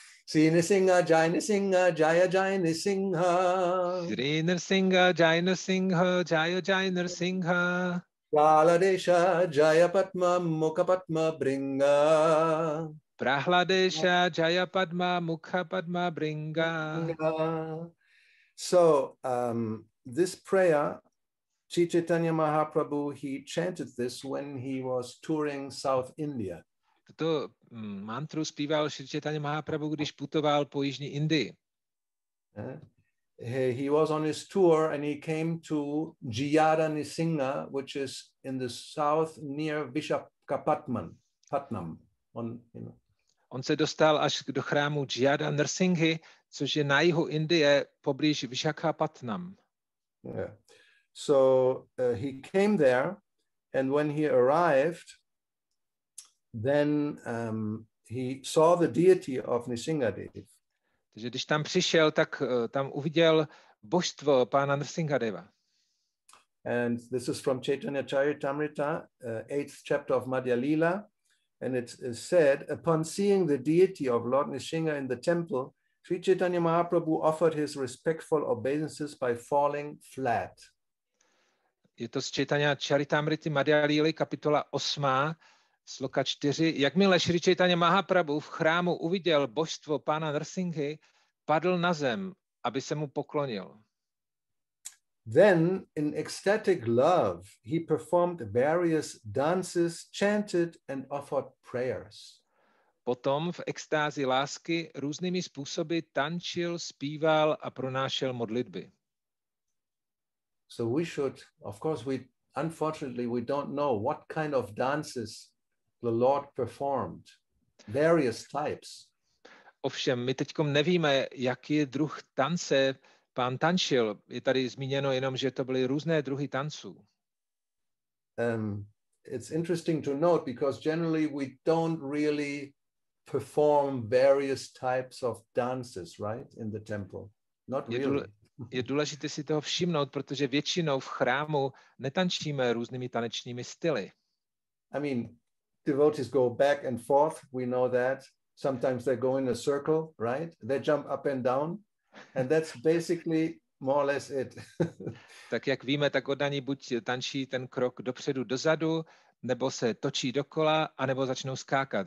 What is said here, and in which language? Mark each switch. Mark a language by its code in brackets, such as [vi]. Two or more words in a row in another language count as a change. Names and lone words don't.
[sa] श्री नृसिंह, जय नृसिंह, जय जय नृसिंह. श्री नृसिंह, जय नृसिंह, जय जय नृसिंह. प्रह्लादेश, जय पद्मा, मुख पद्म भृङ्ग. प्रह्लादेश, जय पद्मा, मुख पद्म भृङ्ग. [en] So this prayer, Sri Chaitanya Mahaprabhu, he chanted this when he was touring South India. [cs] Tuto mantru zpíval Šrí Chaitanya Mahaprabhu, když putoval po Jižní Indii. [en] He was on his tour and he came to Jiyada Nrsimha, which is in the south near Visakhapatnam. [cs] On se dostal až do chrámu Jiyada Nrsimhy, což je na jihu Indie, poblíž Visakhapatnam. [en] Yeah. So he came there, and when he arrived, then he saw the deity of Nrsimhadev. [cs] Takže když tam přišel, tak tam uviděl božstvo pána Nrsimhadeva. [en] And this is from Chaitanya Charitamrita, 8th chapter of Madhya Lila, and it is said, upon seeing the deity of Lord Nrsimha in the temple, Sri Chaitanya Mahaprabhu offered his respectful obeisances by falling flat. [cs] Je to z Chaitanya Charitamrity Madhya Lily, kapitola 8, sloka 4. Jakmile Šrí Chaitanya Mahaprabhu v chrámu uviděl božstvo pána Nrsimhy, padl na zem, aby se mu poklonil. [en] Then, in ecstatic love, he performed various dances, chanted and offered prayers. [cs] Potom v extázi lásky různými způsoby tančil, zpíval a pronášel modlitby. [en] So we should, of course, unfortunately, we don't know what kind of dances the Lord performed, various types. [cs] Ovšem, my teďkom nevíme, jaký druh tance pán tančil. Je tady zmíněno jenom, že to byly různé druhy tanců. [en] It's interesting to note because generally we don't really perform various types of dances, right, in the temple. Not really. [cs] Je důležité si toho všimnout, protože většinou v chrámu netančíme různými tanečními styly. [en] I mean, devotees go back and forth, we know that. Sometimes they go in a circle, right? They jump up and down, and that's basically more or less it. [cs] Tak jak víme, tak oddaní buď tančí ten krok dopředu, dozadu, nebo se točí dokola, anebo začnou skákat.